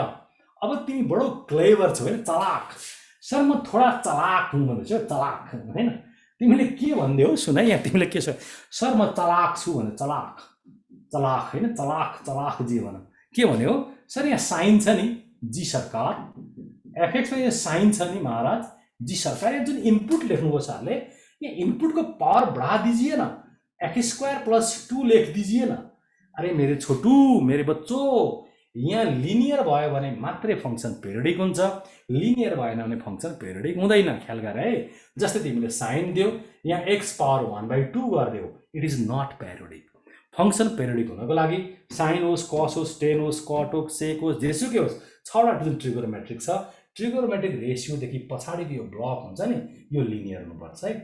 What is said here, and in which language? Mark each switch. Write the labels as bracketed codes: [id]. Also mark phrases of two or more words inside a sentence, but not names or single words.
[ne] अब तिमी बडो क्लेभर छौ हैन, चलाक। सर म थोडा चलाक हुँ भन्दैछु, चलाक हैन। तिमीले के भन्दै हो सुन, यहाँ तिमीले के छ, सर म चलाक छु भने, चलाक चलाक हैन, चलाक चलाक जी भन। के भन्यो सर, यहाँ साइन छ नि जी सरकार, एफएक्स में यहाँ साइन छ नि महाराज जी सरकार। यहाँ जुन इनपुट लेख्नुभयो सरले, [hi] यहाँ इनपुट को पावर बढ़ा दीजिए ना, x² + 2 लेख दीजिए ना। अरे मेरे छोटू, मेरे बच्चों, [ne] यहाँ लिनियर भयो भने मात्रै [en] function periodic [ne] हुन्छ, लिनियर भएन भने [en] function periodic [ne] हुँदैन, ख्याल गर है। जस्तै तिमीले साइन दियो, यहाँ x पावर 1/2 गरिदियो, [en] it is not periodic. [ne] फंक्सन पेरियोडिक हुनको लागि साइन होस्, कस होस्, टेन होस्, कट होस्, सेक होस्, जेसुकै होस्, 6वटा जुन ट्रिगोनोमेट्रिक छ, ट्रिगोनोमेट्रिक रेशियोदेखि पछाडिको यो ब्लक हुन्छ नि, यो लिनियर हुनुपर्छ है।